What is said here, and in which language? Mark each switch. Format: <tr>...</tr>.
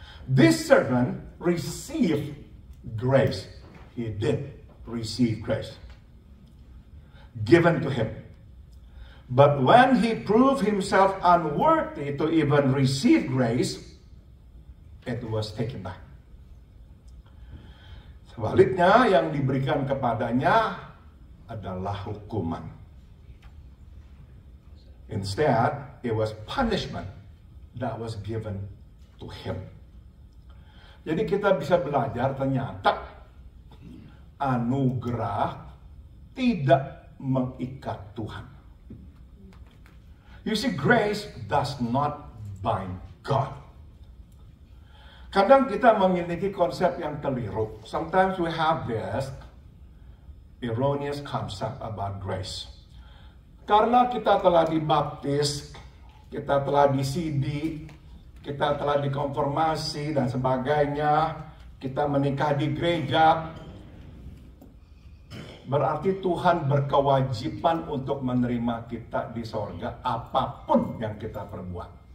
<en>This servant received grace. He did receive grace given to him. But when he proved himself unworthy to even receive grace, it was taken back.</en> <id>Sebaliknya, yang diberikan kepadanya adalah hukuman.</id> <en>Instead, it was punishment that was given to him.</en> <id>Jadi kita bisa belajar ternyata anugerah tidak mengikat Tuhan.</id> <en>You see, grace does not bind God.</en> <id>Kadang kita memiliki konsep yang keliru.</id> <en>Sometimes we have this erroneous concept about grace.</en> <id>Karena kita telah dibaptis, kita telah disidi, kita telah dikonfirmasi dan sebagainya, kita menikah di gereja, berarti Tuhan berkewajiban untuk menerima kita di sorga apapun yang kita perbuat.</id>